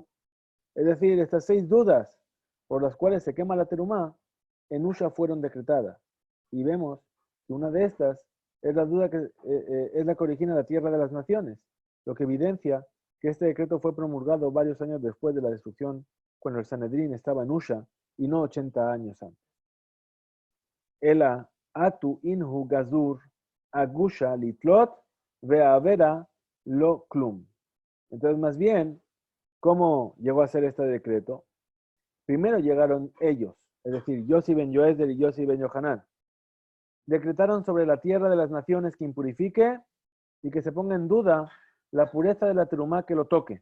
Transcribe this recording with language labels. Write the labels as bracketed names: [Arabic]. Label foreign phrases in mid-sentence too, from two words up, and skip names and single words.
[Spanish] Es decir, estas 6 dudas por las cuales se quema la terumá, en Usha fueron decretadas. Y vemos que una de estas es la duda que es la que origina la tierra de las naciones, lo que evidencia que este decreto fue promulgado varios años después de la destrucción, cuando el Sanedrín estaba en Usha, y no 80 años antes. [Aramaic] אלא אתו אינהו גזור אגושא לתלות ואאוירא לא כלום. [Spanish] Entonces, más bien, ¿cómo llegó a ser este decreto? Primero llegaron ellos, es decir, Yossi ben Yoesder y Yossi ben Yohanan. Decretaron sobre la tierra de las naciones que impurifique y que se ponga en duda la pureza de la terumá que lo toque.